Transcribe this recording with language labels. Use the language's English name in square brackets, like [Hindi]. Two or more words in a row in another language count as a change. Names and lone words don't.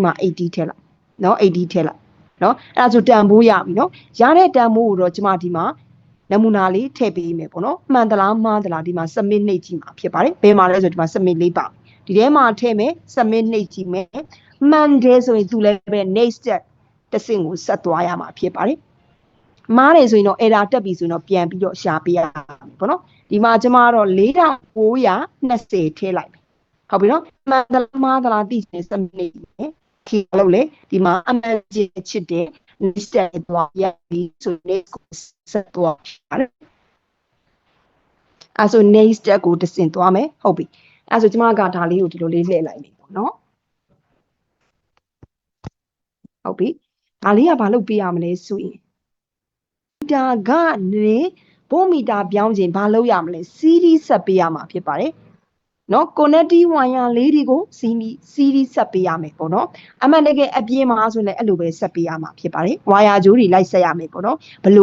[Burmese] မှာ80ထည့်လိုက်နော်80ထည့်လိုက်နော်အဲ့ဒါဆိုတန်မိုးရပြီနော်ရတဲ့တန်မိုးကိုတော့ကျမဒီမှာနမူနာလေးထည့်ပေးမယ်ပေါ့နော်မှန်သလားမှားသလားဒီမှာ submit နှိပ်ကြည့်မှာဖြစ်ပါတယ်ဘယ်မှာလဲဆိုဒီမှာ submit လေးပါဒီထဲမှာထည့်မယ် submit နှိပ်ကြည့်မယ်မှန်တယ်ဆိုရင်သူလည်းပဲ [English] next step [Burmese] တစ်ဆင့်ကိုဆက်သွားရမှာဖြစ်ပါတယ်မားတယ်ဆိုရင်တော့ error တက်ပြီဆိုရင်တော့ပြန်ပြီးတော့ရှာပေးရမယ်ပေါ့နော်ဒီမှာကျမကတော့ 4920ထည့်လိုက်မယ်ဟုတ်ပြီနော်မှန်သလားမှားသလားသိချင်စမိတ်မယ်ခေလို့လေဒီမှာအမှန်ချစ်တဲ့ [English] next step [Burmese] သွားရပြီဆို next ကိုဆက်သွားရတယ်အဲဆို [English] next step [Burmese] ကိုတစ်ဆင့်သွားမယ်ဟုတ်ပြီအဲဆိုကျမကဒါလေးကိုဒီလိုလေးလှည့်လိုက်မယ်ပေါ့နော်ဟုတ်ပြီဒါလေးကဘာလုပ်ပေးရမလဲဆို ရင်တာကနေဗို့မီတာပြောင်းခြင်းဘာလုပ်ရမလဲ series ဆက်ပေးရမှာဖြစ်ပါတယ်เนาะ [English] connecting wire [Burmese] လေးတွေကို series ဆက်ပေးရမယ်ပေါ့နော်အမှန်တကယ်အပြင်မှာဆိုလည်းအဲ့လိုပဲဆက်ပေးရမှာဖြစ်ပါတယ် wire ကြိုးတွေလိုက်ဆက်ရမယ်ပေါ့နော်ဘယ်